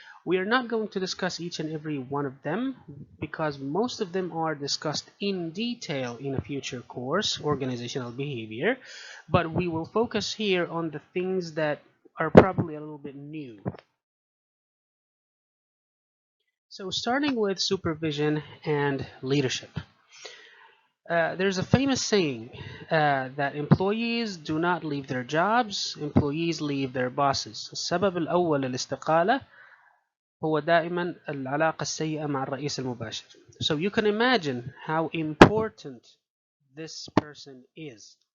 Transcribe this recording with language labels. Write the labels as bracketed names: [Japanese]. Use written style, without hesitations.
[English] We are not going to discuss each and every one of them because most of them are discussed in detail in a future course, organizational behavior, but we will focus here on the things that are probably a little bit new. So starting with supervision and leadership. There's a famous saying that employees do not leave their jobs, employees leave their bosses. [Arabic] السبب الأول للاستقالة هو دائما العلاقة السيئة مع الرئيس المباشر. [English] So you can imagine how important this person is.